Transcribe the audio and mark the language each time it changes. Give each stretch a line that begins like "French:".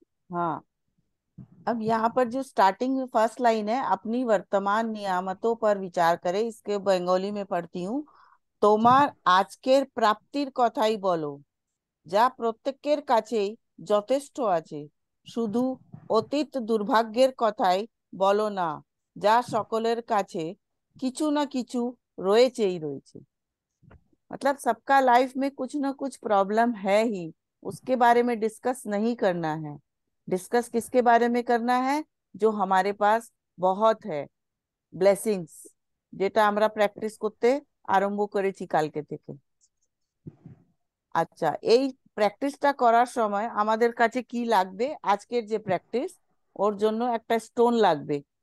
Hindi: हाँ, अब यहाँ पर जो स्टार्टिंग में फर्स्ट लाइन है, अपनी वर्तमान नियामतों पर विचार करें, इसके बंगाली में पढ़ती हूँ।
Bangla: তোমার আজকের প্রাপ্তির কথাই বলো, যা প্রত্যেকের কাছেই যথেষ্ট আছে। শুধু অতীত দুর্ভাগ্যের কথাই বলো না, যা সকলের কাছে কিছু না কিছু রয়েছেই রয়েছে।
Hindi: मतलब सबका लाइफ में कुछ ना कुछ प्रॉब्लम है ही, उसके बारे में डिस्कस नहीं करना है। डिस्कस किसके बारे में करना है? जो हमारे पास बहुत है,
Bangla: ব্লেসিংস, যেটা আমরা প্র্যাকটিস করতে আরম্ভ করেছি কালকে থেকে। আচ্ছা, এই প্র্যাকটিসটা করার সময় আমাদের কাছে কি লাগবে? আজকের যে প্র্যাকটিস, ওর জন্য একটা স্টোন লাগবে।